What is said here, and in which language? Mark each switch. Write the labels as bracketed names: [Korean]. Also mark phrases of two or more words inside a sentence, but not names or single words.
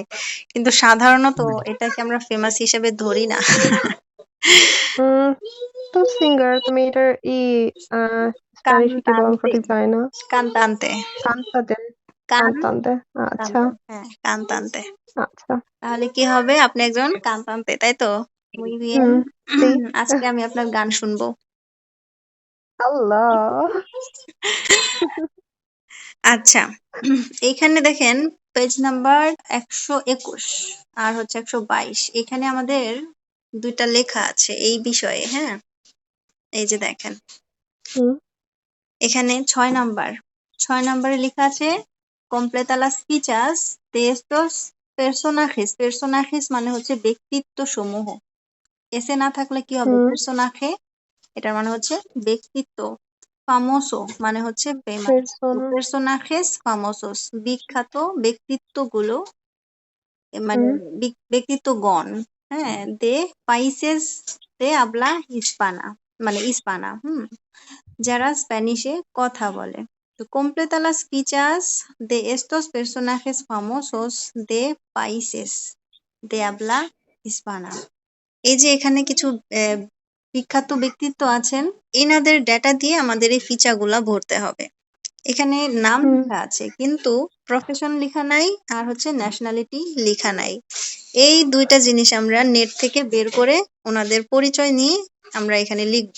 [Bangla] কিন্তু সাধারণত এটাকে আমরা ফেমাস হিসেবে ধরি না। উম, তো সিঙ্গার তুমি এটার স্প্যানিশে কি বলেন কান্তান্তে, সঠিক জানি না। কান্তান্তে, কান্তাতে, কান কান্তান্তে। আচ্ছা, তান্তে, হ্যাঁ কান্তান্তে। আচ্ছা। তাহলে কি হবে? আপনি একজন কান্তান্তে, তাই তো? [Spanish] Muy bien. [Bangla] হুম, সি। আজকে আমি আপনার গান শুনবো। আল্লাহ। আচ্ছা, এইখানে দেখেন পেজ নাম্বার 121 আর হচ্ছে 122, এখানে আমাদের দুইটা লেখা আছে এই বিষয়ে। হ্যাঁ, এই যে দেখেন হুম এখানে 6 নাম্বারে লেখা আছে [Spanish] completa las fichas de estos personajes. [Bangla] Personajes মানে হচ্ছে ব্যক্তিত্ব সমূহ। এসে না থাকলে কি হবে? হুম personaje, এটার মানে হচ্ছে ব্যক্তিত্ব। famoso মানে হচ্ছে ফেমাস। তো পেরসোনা। [Spanish] personajes famosos, [Bangla] বিখ্যাত ব্যক্তিত্বগুলো, মানে হুম ব্যক্তিত্বগণ, হ্যাঁ, [Spanish] de países de habla hispana, [Bangla] মানে ইস্পানা, যারা স্প্যানিশে কথা বলে। [Spanish] তো completa las fichas de estos personajes famosos de países de habla hispana. [Bangla] এই যে এখানে কিছু বিখ্যাত ব্যক্তিত্ব আছেন, এনাদের ডেটা দিয়ে আমাদের এই ফিচাগুলা ভরতে হবে। এখানে নাম হুম লেখা আছে কিন্তু প্রফেশন লেখা নাই, আর হচ্ছে ন্যাশনালিটি লেখা নাই। এই দুইটা জিনিস আমরা নেট থেকে বের করে ওনাদের পরিচয় নিয়ে আমরা এখানে লিখবো।